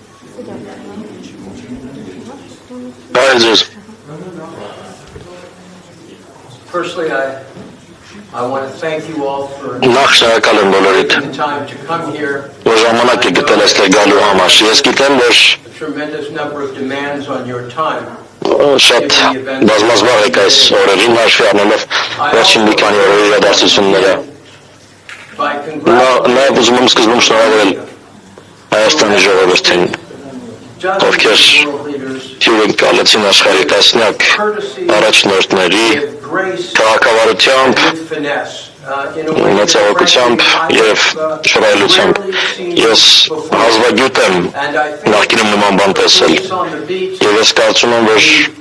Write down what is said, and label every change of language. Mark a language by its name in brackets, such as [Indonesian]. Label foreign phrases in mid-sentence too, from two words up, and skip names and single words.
[English] Firstly, I want to thank you all for taking the time to come here. A tremendous number of demands on your time. [Armenian] Շատ բազմազբաղ եք այս օրերին հաշվի առնելով վերջին մի քանի օրերի իրադարձությունները։ Նաև ուզում եմ սկզբում շնորհավորել Հայաստանի ժողովրդին, ովքեր հյուրընկալեցին կալեցին աշխարհի տասնյակ առաջնորդների քաղաքավարությամբ, մեծահոգությամբ և շռայլությամբ։ Ես հազվագյուտ եմ նախկինում նման բան տեսել և ես կարծում եմ, որ